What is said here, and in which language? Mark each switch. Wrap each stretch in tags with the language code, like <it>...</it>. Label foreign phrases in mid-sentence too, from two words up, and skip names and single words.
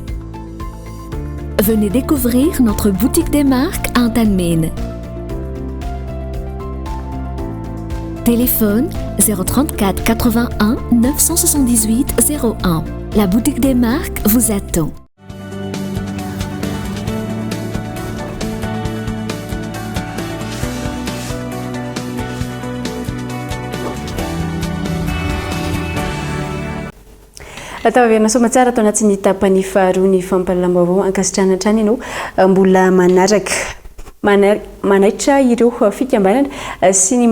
<fr>Venez découvrir notre boutique des marques en Tanmin. Téléphone 034 81 978 01. La boutique des marques vous attend.</fr> <mg>atao averina somatsara atao anatin'ny tapany faharoa ny fampalalam-baovao ankasitrana hatrany ianao mbola manaitra ireo fikambanana sy ny</mg>